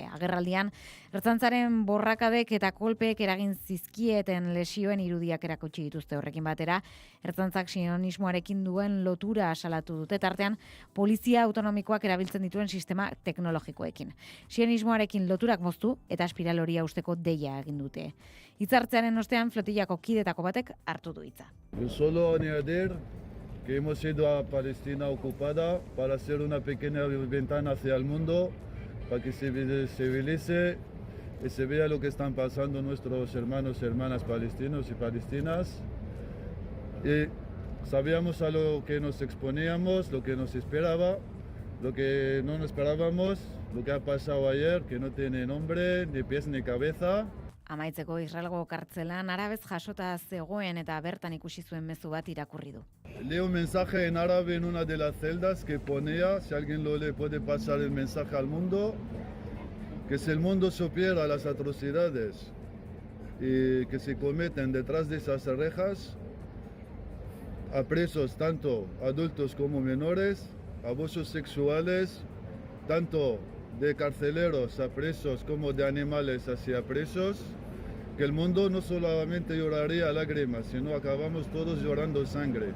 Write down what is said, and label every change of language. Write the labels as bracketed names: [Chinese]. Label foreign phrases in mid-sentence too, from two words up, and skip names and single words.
[Basque] Agerraldian, ertzaintzaren borrakadek eta kolpeek eragin zizkieten lesioen irudiak erakutsi dituzte horrekin batera. Ertzaintzak sionismoarekin duen lotura salatu dute tartean polizia autonomikoak erabiltzen dituen sistema teknologikoekin. Sionismoarekin loturak moztu eta espiral hori usteko deia egin dute. Hitzartzearen ostean flotillako kidetako batek hartu du hitza. [Spanish] Solo añadir que hemos ido a Palestina ocupada para hacer una pequeña ventana hacia el mundo, para que se visibilice y se vea lo que están pasando nuestros hermanos y hermanas palestinos y palestinas. Y sabíamos a lo que nos exponíamos, lo que nos esperaba, lo que no nos esperábamos, lo que ha pasado ayer, que no tiene nombre, ni pies ni cabeza. [Basque] Amaitzeko Israelgo kartzelan arabez jasota zegoen eta bertan ikusi zuen mezu bat irakurri du. [Spanish] Leo un mensaje en árabe en una de las celdas que ponía, si alguien lo lee puede pasar el mensaje al mundo, que si el mundo supiera las atrocidades y que se cometen detrás de esas rejas, a presos tanto adultos como menores, abusos sexuales, tanto de carceleros a presos como de animales hacia presos, que el mundo no solamente lloraría lágrimas, sino acabamos todos llorando sangre.